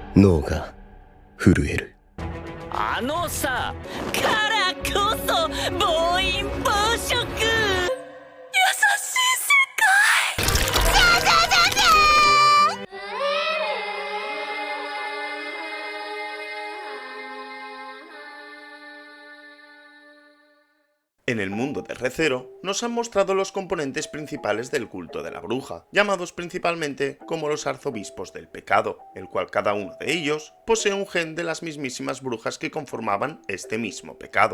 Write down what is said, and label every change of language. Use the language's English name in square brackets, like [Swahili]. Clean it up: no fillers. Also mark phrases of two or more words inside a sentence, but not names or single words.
[Japanese] 脳が震える。あのさ、からこそ暴飲暴食。優しい世界。 [Spanish] En el mundo de Re:Zero nos han mostrado los componentes principales del culto de la bruja, llamados principalmente como los arzobispos del pecado, el cual cada uno de ellos posee un gen de las mismísimas brujas que conformaban este mismo pecado.